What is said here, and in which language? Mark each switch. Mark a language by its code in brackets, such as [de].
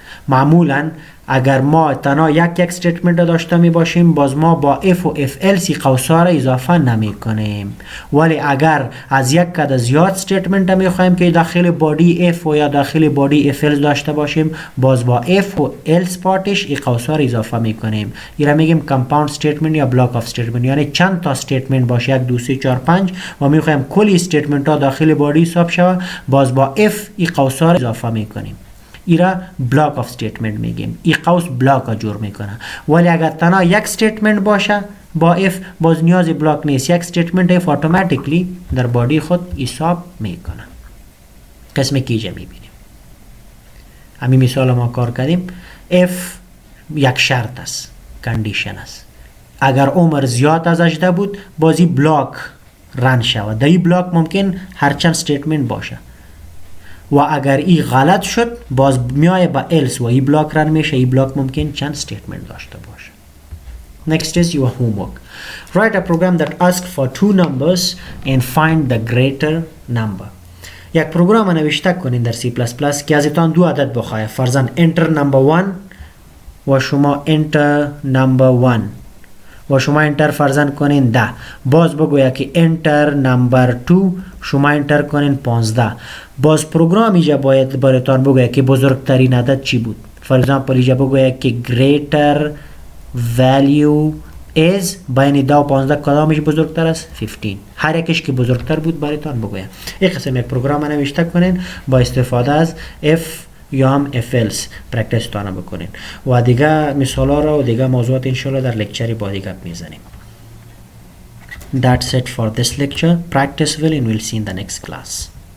[fa] معمولا اگر ما تنها یک استیتمنت داشته می باشیم باز ما با if و if else قوسا را اضافه نمی کنیم. ولی اگر از یک کد زیاد استیتمنت می خواهیم که داخل بادی if و یا داخل بادی if else داشته باشیم، باز با if و else پارتش این قوسا را اضافه می کنیم. این را میگیم compound statement یا block of statement. یعنی چند تا استیتمنت باشه، 1 2 3 4 5 و می خواهیم کلی استیتمنت ها داخل بادی حساب شود، باز با if این قوسا را اضافه می کنیم. ایرا بلاک آف استیتمنت میگیم. این قوس بلاک جور میکنه. ولی اگر تنها یک استیتمنت باشه با if باز نیاز بلاک نیست، یک استیتمنت if اتوماتیکلی در بادی خود حساب میکنه. قسمی که اینجا میبینیم. همین مثال ما کار کردیم. if یک شرط است، کندیشن است. اگر عمر زیاد از 18 بود بازی بلاک رن شود. در این بلاک ممکن هر چند استیتمنت باشه. و اگر ای غلط شد باز میای با else و ای بلاک رن میشه. ای بلاک ممکن چند استیتمنت داشته باشه. [en] Next is your homework. Write a program that asks for 2 numbers and find the greater number. [fa] یک پروگرام نوشته کنین در C++ که از اتان 2 عدد بخواه. فرضاً [en] enter number 1 [fa] و شما enter number 1 و شما انتر فرضاً کنین 10. باز بگویا که [en] enter number 2 [fa] شما انتر کنین 15. باز پروگرام اینجا باید براتان بگویا که بزرگترین عدد چی بود. فرضاً اینجا بگویا که [en] greater value is [fa] بین 10 و 15 کدامش بزرگتر است؟ 15. هر یکش که بزرگتر بود براتان بگویا. این قسم یک پروگرام نوشته کنین با استفاده از if یا هم if else پرکتیس تانه بکنین و دیگه مثال ها را و دیگه موضوعات انشالله در لکچری با دیگه میزنیم. [en] That's it for this lecture. Practice well and we'll see in the next class.